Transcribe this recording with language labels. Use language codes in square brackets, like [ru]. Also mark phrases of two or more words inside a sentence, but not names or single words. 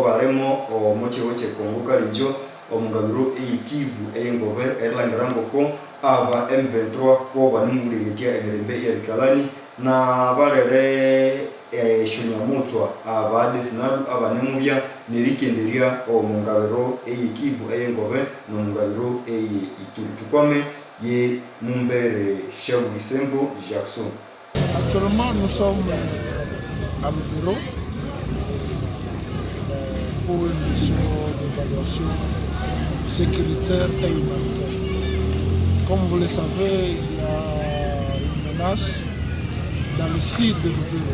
[nnb] baremo o mochigo chekongo kalinjo omugabiro Kivu engobe erlangirango ko aba M23 ko banumulegetia emirembe yabikalani na balere shonyamutwa aba definalu abanemubya nerikenderia omugabiro Kivu engobe no mugabiro Ituri tukwame ye Mumbere Shebulisembo Jackson. [fr] Actuellement nous sommes à Lubero pour une mission d'évaluation sécuritaire et humanitaire. Comme vous le savez, il y a une menace dans le sud de Lubero.